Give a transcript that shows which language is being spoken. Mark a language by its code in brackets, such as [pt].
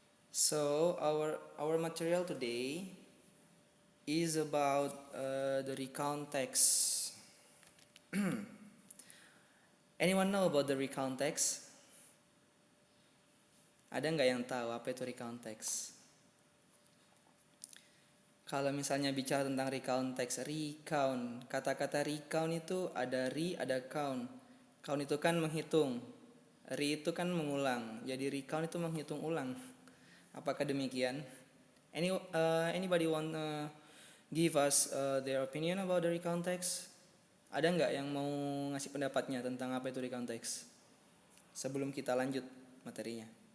[en] So our material today is about the recount text. Anyone know about the recount text? [id] Ada nggak yang tahu apa itu recount text? Kalau misalnya bicara tentang recount text, kata-kata recount itu ada ada count. Count itu kan menghitung, itu kan mengulang. Jadi recount itu menghitung ulang. Apakah demikian? [en] Anybody want give us their opinion about the recount text? [id] Ada nggak yang mau ngasih pendapatnya tentang apa itu recount text? Sebelum kita lanjut materinya.